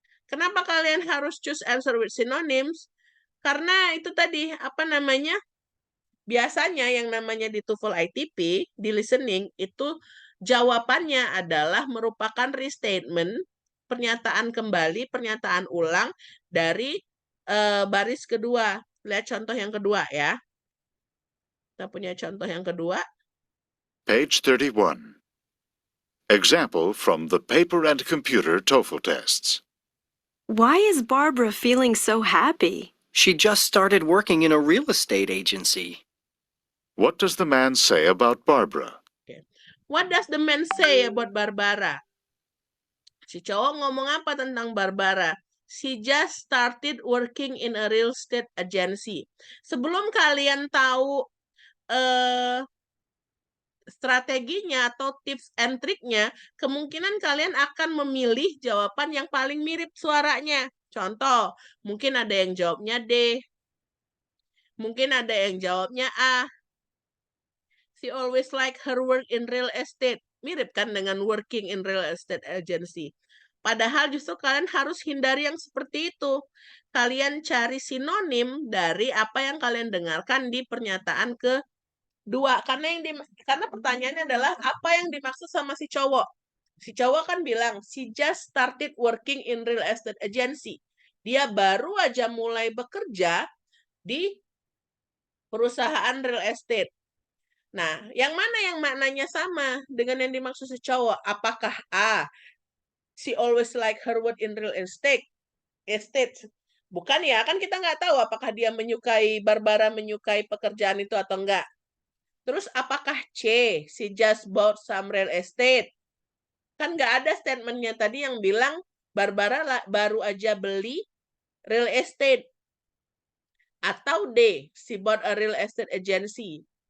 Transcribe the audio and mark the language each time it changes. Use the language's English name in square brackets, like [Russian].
[Indonesian] Kenapa kalian harus [English] choose answer with synonyms? [Indonesian] Karena itu tadi apa namanya? Biasanya yang namanya di TOEFL ITP, di listening, itu jawabannya adalah merupakan restatement, pernyataan kembali, pernyataan ulang dari baris kedua. Lihat contoh yang kedua ya. Kita punya contoh yang kedua. [English] Page 31. Example from the paper and computer TOEFL tests. Why is Barbara feeling so happy? She just started working in a real estate agency. What does the man say about Barbara? What does the man say about Barbara? [Indonesian] Si cowok ngomong apa tentang Barbara? [English] She just started working in a real estate agency. [Indonesian] Sebelum kalian tahu strateginya atau tips and triknya, kemungkinan kalian akan memilih jawaban yang paling mirip suaranya. Contoh, mungkin ada yang jawabnya D. Mungkin ada yang jawabnya A. [English] She always like her work in real estate. [Indonesian] Mirip kan dengan working in real estate agency. Padahal justru kalian harus hindari yang seperti itu. Kalian cari sinonim dari apa yang kalian dengarkan di pernyataan kedua. Karena pertanyaannya adalah apa yang dimaksud sama si cowok. Si cowok kan bilang, [English] she just started working in real estate agency. [Indonesian] Dia baru aja mulai bekerja di perusahaan real estate. Nah, yang mana yang maknanya sama dengan yang dimaksud si cowok? Apakah [English] A, she always like her work in real estate? [Indonesian] Bukan ya, kan kita nggak tahu apakah dia Barbara menyukai pekerjaan itu atau enggak. Terus apakah [English] C, she just bought some real estate? [Indonesian] Kan nggak ada statementnya tadi yang bilang Barbara baru aja beli real estate. Atau [English] D, she bought a real estate agency.